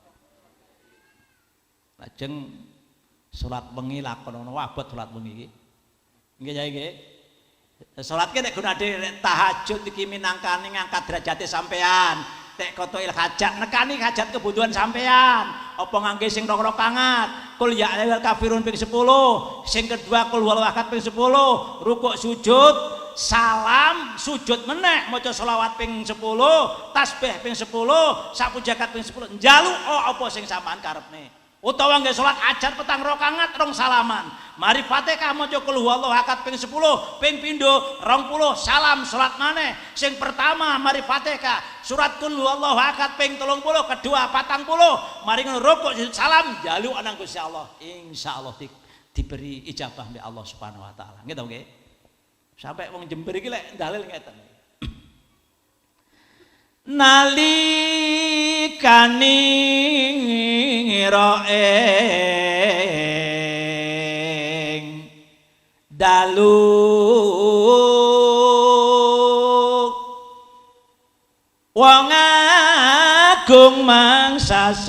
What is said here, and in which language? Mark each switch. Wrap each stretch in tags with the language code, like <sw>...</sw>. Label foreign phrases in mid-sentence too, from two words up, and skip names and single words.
<jv>Lajeng salat wengi lakonono abot salat wengi iki. Nggih ya nggih. Salat ki nek gunane tahajud iki minangkane ngangkat derajate sampean. Tek kotoil hajat nekani hajat kebutuhan sampean. Apa ngangge sing rong-rokangat.</jv> <ar>قل يا أيها الكافرون</ar> <jv>ping 10, sing kedua</jv> <ar>قل هو الله أحد</ar> <jv>ping 10, rukuk sujud salam sujud meneh maca selawat ping 10 tasbih ping 10 sapu jagat ping 10 njaluk apa sing sampean karepne utawa nggih salat hajat petang rakaat rong salaman mari Fatihah maca</jv> <ar>قل هو الله أحد</ar> <jv>ping 10 ping pindho 20 salam salat maneh sing pertama mari Fatihah surat</jv> <ar>قل هو الله أحد</ar> <jv>ping 30 kedua 40 mari rukuk salam njaluk nang Gusti Allah insyaallah diberi ijabah mbek</jv> <ar>الله سبحانه وتعالى</ar> <jv>nggih to nggih. Sampai wong Jember iki lek dalil ngeten. Nalikane ing dalu wong agung mangsa</jv>